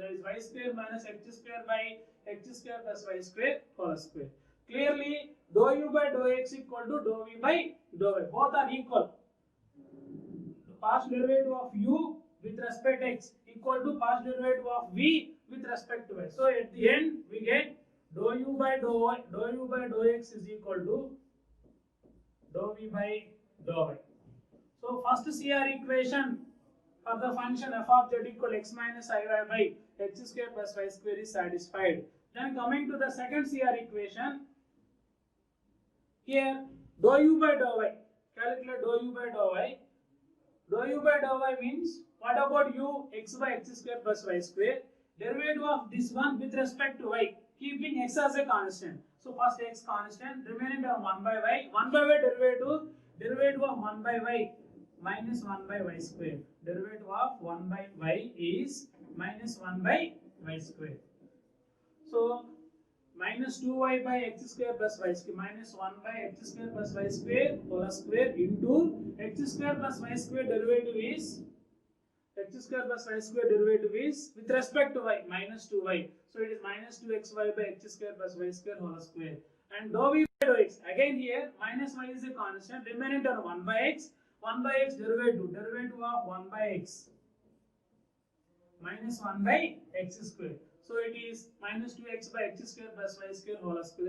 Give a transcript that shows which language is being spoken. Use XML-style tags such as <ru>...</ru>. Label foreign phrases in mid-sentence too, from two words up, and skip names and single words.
<en>That is y square minus x square by x square plus y square whole square. Clearly dou u by dou x equal to dou v by dou y. Both are equal. Partial derivative of u with respect to x equal to partial derivative of v with respect to y. So at the end we get dou u by dou y, dou u by dou x is equal to dou v by dou y. So first CR equation for the function f of z equal x minus iy by x square plus y square is satisfied. Then coming to the second CR equation, here dou u by dou y, calculate dou u by dou y. Dou u by dou y means, what about u x by x square plus y square? Derivative of this one with respect to y, keeping x as a constant. So first x constant, remaining term 1 by y. 1 by y derivative of 1 by y minus 1 by y square. Derivative of 1 by y is minus 1 by y square. So minus 2y by x square plus y square minus 1 by x square plus y square whole square into x square plus y square derivative is x square plus y square derivative is with respect to y minus 2y. So it is minus 2xy by x square plus y square whole square. And dou v by dou x, again here minus y is a constant, remaining term 1 by x derivative of 1 by x minus 1 by x square. So it is minus 2x by x square plus y square whole square.</en>